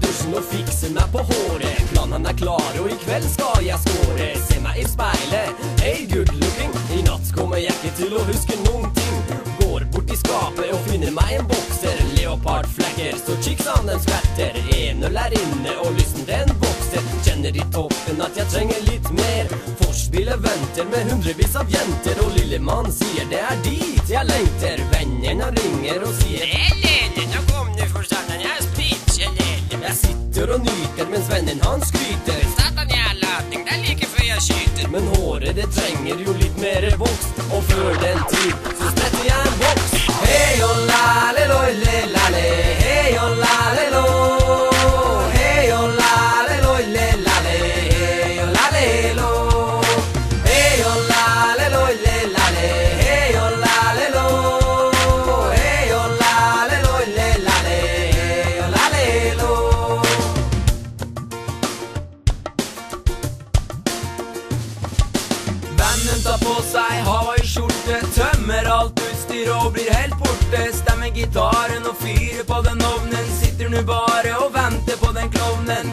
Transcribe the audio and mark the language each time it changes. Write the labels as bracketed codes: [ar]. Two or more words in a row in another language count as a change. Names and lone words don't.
[no] inn og fikse meg på håret. Planene er klare, og i kveld skal jeg skåre. Se meg i speilet, [en] hey good looking. [no] I natt kommer jeg ikke til å huske noen ting. Går bort i skapet og finner meg en bokser. Leopardflekker, så chicksene dem skvetter. En øl er inne og lysten den vokser. Kjenner i toppen at jeg trenger litt mer. Forspillet venter med hundrevis av jenter. Og lillemann sier det er dit jeg lengter. Vennene ringer og sier Lille, nå kom du for satan, jeg er spritselele. Jeg sitter og nyter mens vennen han skryter. Satan, jeg er lating, det er like før jeg skyter. Men håret det trenger jo litt mer vokst. Og før den tid så spretter jeg en boks. Hei og lale loi le lale. Hei og lale lo. Hei og lale loi le lale. Hei og lale lo. Hei og lale loi le lale. Hei og lale lo. Hei og lale loi le lale. Hei og lale lo. Vennen tar på seg Hawaii-skjorte, tømmer alt utstyr og blir helt borte. Stemmer gitaren og fyrer på den ovnen. Sitter nu bare og venter på den klovnen.